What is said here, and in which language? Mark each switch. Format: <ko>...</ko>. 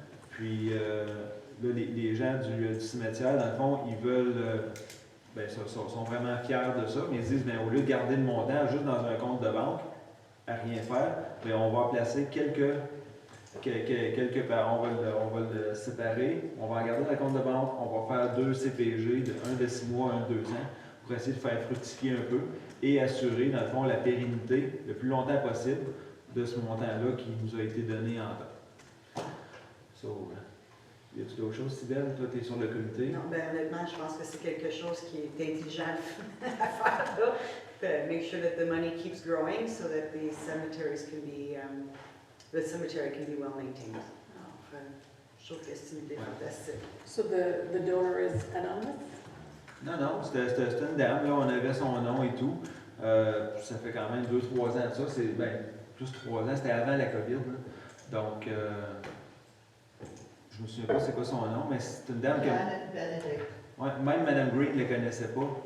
<fr>Puis là, les gens du cimetière, dans le fond, ils veulent, sont vraiment fiers de ça, mais ils disent, au lieu de garder le montant juste dans un compte de banque, à rien faire, on va placer quelques on va le séparer, on va en garder dans le compte de banque, on va faire 2 CPG, un de 6 mois, un de 2 ans, pour essayer de faire fructifier un peu et assurer, dans le fond, la pérennité le plus longtemps possible de ce montant-là qui nous a été donné en temps. Y a-t-il d'autres choses, Sybelle? Toi, tu es sur le comité. Non, honnêtement, je pense que c'est quelque chose qui est intelligent à faire là.</fr> <en>To make sure that the money keeps growing so that the cemeteries can be, the cemetery can be well maintained.</en> <fr>Alors, je trouve que c'est une idée fantastique.</fr> <en>So the donor is anonymous?</en> <fr>Non, c'était une dame, là, on avait son nom et tout. Ça fait quand même 2-3 ans de ça. C'est plus 3 ans, c'était avant la COVID. Là. Donc, je me souviens pas c'est quoi son nom, mais c'est une dame que. Janet Benedict. Ouais, même Mme Green ne la connaissait pas.</fr>